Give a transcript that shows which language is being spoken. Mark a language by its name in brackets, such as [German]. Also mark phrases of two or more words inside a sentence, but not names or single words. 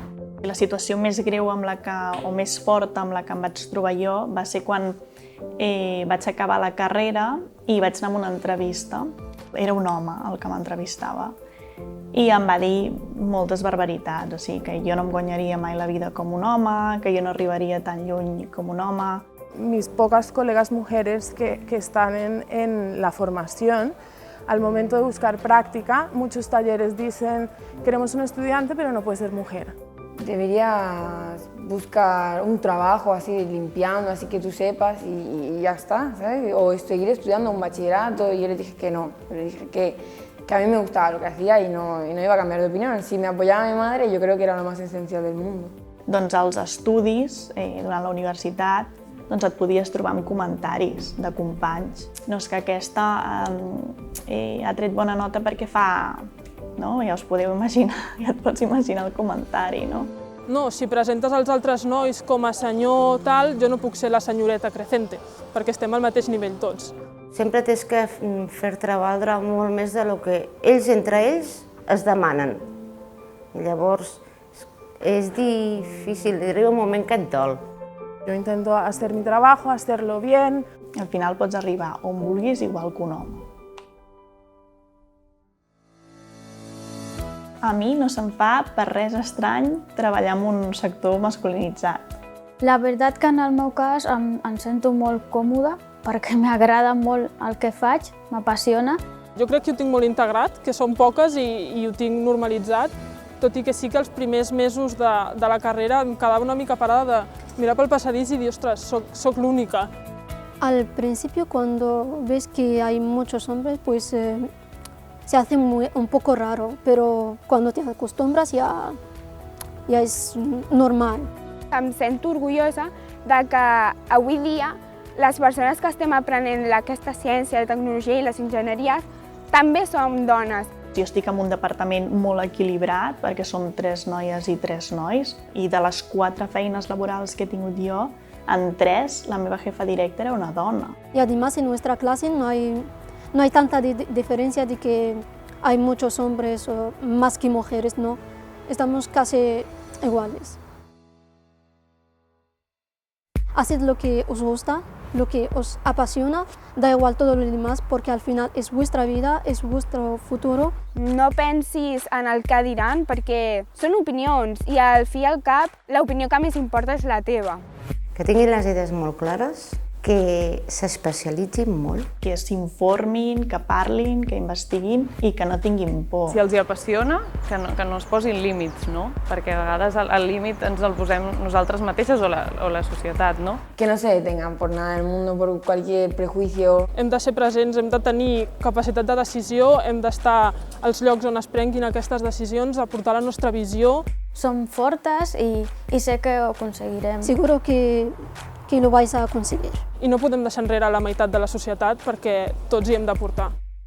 [Catalan] La situació més greu o més forta amb la que em vaig trobar jo va ser quan vaig acabar la carrera i vaig anar a una entrevista. Era un home el que m'entrevistava i em va dir moltes barbaritats, o sigui, que jo no em guanyaria mai la vida com un home, que jo no arribaria tan lluny com un home. [Spanish] Mis pocas colegas mujeres que están en la formación, al momento de buscar práctica, muchos talleres dicen, queremos un estudiante pero no puede ser mujer. Deberías buscar un trabajo así limpiando, así que tú sepas y ya está, ¿sabes? O seguir estudiando un bachillerato, y yo le dije que no, le dije que a mí me gustaba lo que hacía y no iba a cambiar de opinión. Si me apoyaba mi madre, yo creo que era lo más esencial del mundo. [Catalan] Doncs als estudis, durant la universitat, doncs et podies trobar amb comentaris de companys. No, és que aquesta ha tret bona nota perquè fa... No? Ja us podeu imaginar, ja et pots imaginar el comentari, no? No, si presentes els altres nois com a senyor tal, jo no puc ser la senyoreta Crecente, perquè estem al mateix nivell tots. Sempre tens que fer-te valdre molt més del que ells entre ells es demanen. Llavors és difícil, arriba un moment que et dol. [Spanish] Yo intento hacer mi trabajo, hacerlo bien. [Catalan] Al final pots arribar on vulguis igual que un home. A mi no se'm fa per res estrany treballar en un sector masculinitzat. La veritat que en el meu cas em sento molt còmoda perquè m'agrada molt el que faig, m'apassiona. Jo crec que ho tinc molt integrat, que som poques i ho tinc normalitzat, tot i que sí que els primers mesos de la carrera em quedava una mica parada de mirar pel passadís i dir, ostres, soc l'única. [Spanish] Al principio, cuando ves que hay muchos hombres, pues se hace un poco raro, pero cuando te acostumbras ya es normal. [Catalan] Em sento orgullosa de que avui dia les persones que estem aprenent aquesta ciència, la tecnologia i les enginyeries també som dones. Jo estic en un departament molt equilibrat perquè som 3 noies i 3 nois i de les 4 feines laborals que he tingut jo, en 3 la meva jefa directa era una dona. [Spanish] Y además en nuestra clase no hay tanta diferencia de que hay muchos hombres o más que mujeres, no. Estamos casi iguales. Haced lo que os gusta, lo que os apasiona, da igual todo lo demás, porque al final es vuestra vida, es vuestro futuro. [Catalan] No pensis en el que diran, perquè són opinions i al fi i al cap l'opinió que més importa és la teva. Que tinguin les idees molt clares, que s'especialitzin molt. Que s'informin, que parlin, que investiguin i que no tinguin por. Si els hi apassiona, que no es posin límits, no? Perquè a vegades el límit ens el posem nosaltres mateixes o la societat, no? [Spanish] Que no se detengan por nada del mundo, por cualquier prejuicio. [Catalan] Hem de ser presents, hem de tenir capacitat de decisió, hem d'estar als llocs on es prenguin aquestes decisions, aportar la nostra visió. Som fortes i sé que ho aconseguirem. [Spanish] Seguro que lo vais a conseguir. [Catalan] I no podem deixar enrere la meitat de la societat perquè tots hi hem d'aportar.